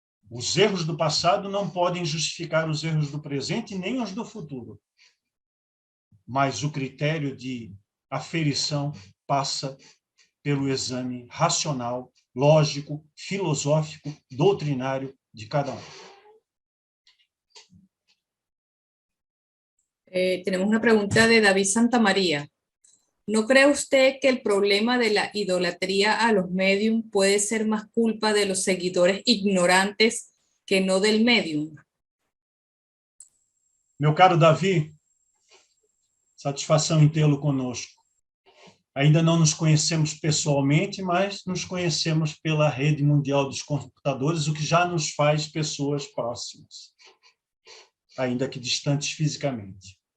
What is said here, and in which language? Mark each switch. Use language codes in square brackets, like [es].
[pt] Os erros do passado não podem justificar os erros do presente, nem os do futuro. Mas o critério de aferição passa pelo exame racional, lógico, filosófico, doutrinário de cada um. [es] Tenemos una pregunta de David Santamaría. ¿No cree usted que el problema de la idolatría a los medium puede ser más culpa de los seguidores ignorantes que no del medium? [pt] Meu caro Davi, satisfação em tê-lo conosco. Ainda não nos conhecemos pessoalmente, mas nos conhecemos pela rede mundial dos computadores, o que já nos faz pessoas próximas, ainda que distantes fisicamente.